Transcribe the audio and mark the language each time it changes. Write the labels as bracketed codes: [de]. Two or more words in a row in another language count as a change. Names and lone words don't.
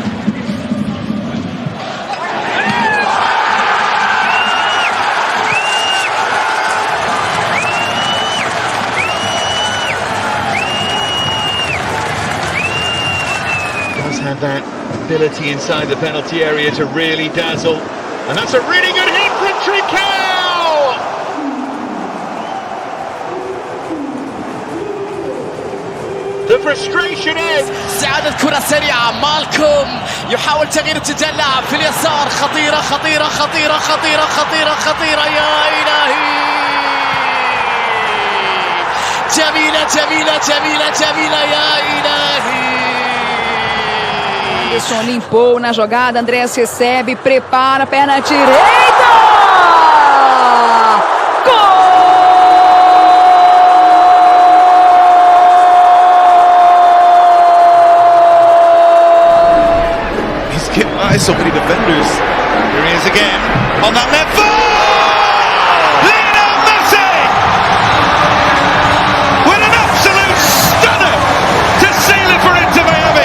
[en] Does have that ability inside the penalty area to really dazzle, and that's a really good hit from Trincao! The frustration ends. [ar] استعادة كرة سريعة مالكوم يحاول تغيير اتجاه اللاعب في اليسار خطيرة خطيرة خطيرة خطيرة خطيرة خطيرة يا إلهي جميلة جميلة جميلة جميلة يا إلهي [pt] Anderson limpou na jogada, Andrés recebe, prepara, perna direita! [en] So many defenders. Here he is again on that left foot. Lionel Messi with an absolute stunner to seal it for Inter Miami.